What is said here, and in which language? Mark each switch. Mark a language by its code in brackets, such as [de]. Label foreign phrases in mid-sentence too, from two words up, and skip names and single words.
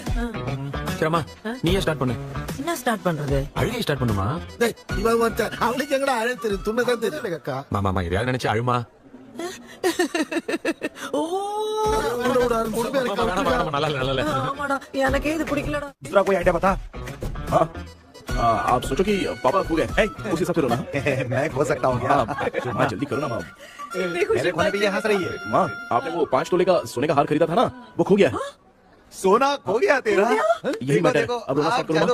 [ta] சரிம்மா நீயே ஸ்டார்ட் பண்ணு. என்ன ஸ்டார்ட் பண்றது? அழுகை ஸ்டார்ட் பண்ணுமா? டேய் இவ வந்து அவளுக்கு எங்கடா அழ தெரியும்? துண்ணதான் தெரியல அக்கா. மாமா எதையாவது நினைச்சு அழுமா. ஓ நல்லா ஆமாடா எனக்கு இது பிடிக்கலடா. [hi] दूसरा कोई आइडिया बता। हाँ, आप सोचो कि पापा खो गए, उस हिसाब से रोना। मैं खो सकता हूँ क्या? माँ जल्दी करो ना माँ। मेरे खोने पे ये हंस रही है। माँ आपने वो 5 तोले का सोने का हार खरीदा था ना, वो खो गया है। सोना खो गया तेरा? यही मैटर है। अब रोना स्टार्ट करो